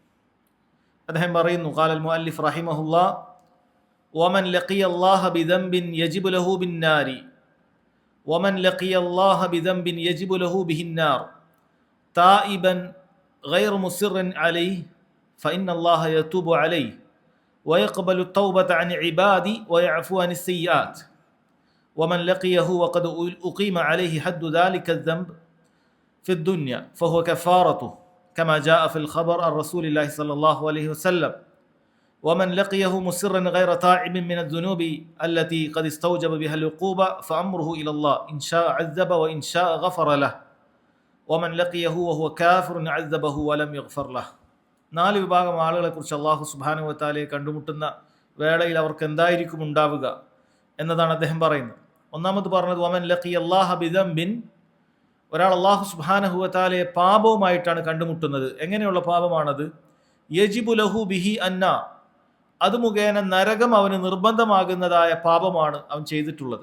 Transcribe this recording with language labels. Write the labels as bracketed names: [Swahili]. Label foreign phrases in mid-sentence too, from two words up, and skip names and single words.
[Malayalam] അദ്ദേഹം പറയുന്നു, [Arabic] قال المؤلف رحمه الله ومن لقي الله بذنب يجب له بالنار ومن لقي الله بذنب يجب له به النار تائبا غير مصر عليه فإن الله يتوب عليه ويقبل التوبة عن عبادي ويعفو عن السيئات ومن لقيه وقد أقيم عليه حد ذلك الذنب في الدنيا فهو كفارته كما جاء في الخبر عن رسول الله صلى الله عليه وسلم ومن لقيه مصرا غير تائب من الذنوب التي قد استوجب بها العقوبة فأمره إلى الله إن شاء عذب وإن شاء غفر له ومن لقيه وهو كافر عذبه ولم يغفر له. [Malayalam] 4 വിഭാഗം ആളുകളെക്കുറിച്ച് [Arabic] الله سبحانه وتعالى [Malayalam] കണ്ടുമുട്ടുന്ന വേളയിൽ അവർക്ക് എന്തായിരിക്കും ഉണ്ടാവുക എന്നതാണ് അദ്ദേഹം പറയുന്നത്. ഒന്നാമത് പറഞ്ഞത് [Arabic] ومن لقي الله بذنب, [Malayalam] ഒരാൾ [Arabic] الله سبحانه وتعالى [Malayalam] പാപവുമായിട്ടാണ് കണ്ടുമുട്ടുന്നത്. എങ്ങനെയുള്ള പാപമാണത്? [Arabic] يجب له به النار, [Malayalam] അത് മുഖേന നരകം അവന് നിർബന്ധമാകുന്നതായ പാപമാണ് അവൻ ചെയ്തിട്ടുള്ളത്.